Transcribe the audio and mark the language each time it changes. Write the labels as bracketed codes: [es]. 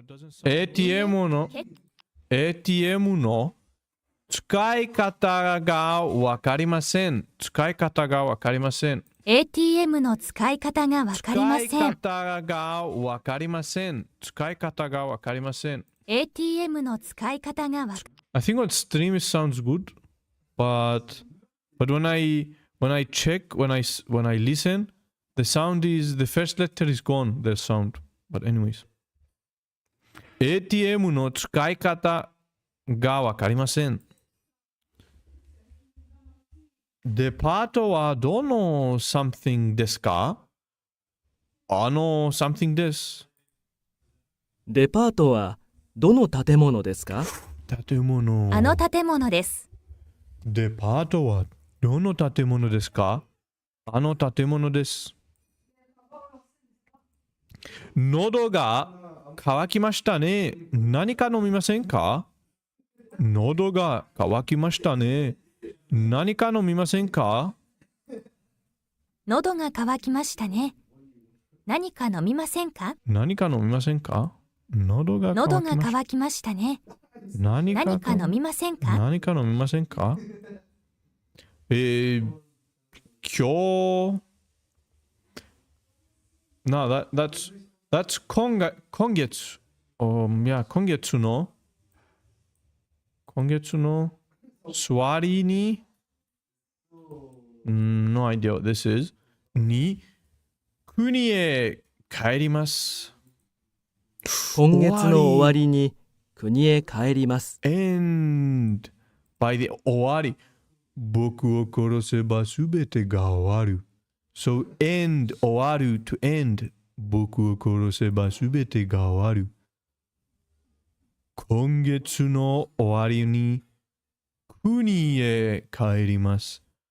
[en] It doesn't sound [ja] ATM の ATM の使い方がわかりません。使い方がわかりません。 ATM の使い方がわかりません。使い方がわかりません。使い方がわかりません。 ATM の使い方がわかりません。 [en] I think on stream it sounds good, but when I check when I listen, the sound is the first letter is gone. The sound. But anyways, [ja] ATM の使い方がわかりません。デパートはどの [en] something [ja] ですか？ [en] something [ja] です。デパートはどの建物ですか？建物。あの建物です。デパートはどの建物ですか？あの建物です。喉が渇きましたね。何か飲みませんか？喉が渇きましたね。何か飲みませんか？喉が渇きましたね。何か飲みませんか？何か飲みませんか？喉が渇きましたね。何か飲みませんか？何か飲みませんか？今日 [en] No, that's [ja] 今月。今月の座りに [en] No idea what this is [ja] に国へ帰ります。今月の終わりに国へ帰ります。 [en] End by the 終わり。 [ja] 僕を殺せばすべてが終わる。 [en] So end [ja] 終わる [en] to end [ja] 僕を殺せばすべてが終わる。今月の終わりに国へ帰ります。